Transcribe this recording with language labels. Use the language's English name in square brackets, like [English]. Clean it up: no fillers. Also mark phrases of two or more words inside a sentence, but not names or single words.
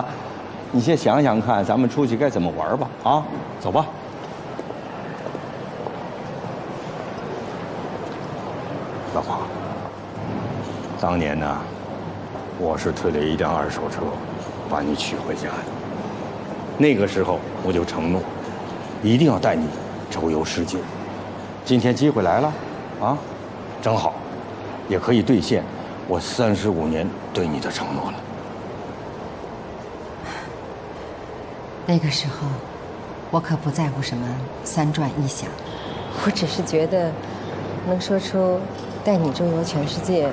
[Chinese] 你先想想看，咱們出去該怎麼玩吧？啊，走吧。老婆，當年呢？我是推了一輛2手車，把你娶回家的。那個時候我就承諾，一定要帶你周遊世界。今天機會來了，啊，正好，也可以兌現我35年對你的承諾了。那個時候，我可不在乎什麼3轉1響，我只是覺得，能說出帶你周遊全世界。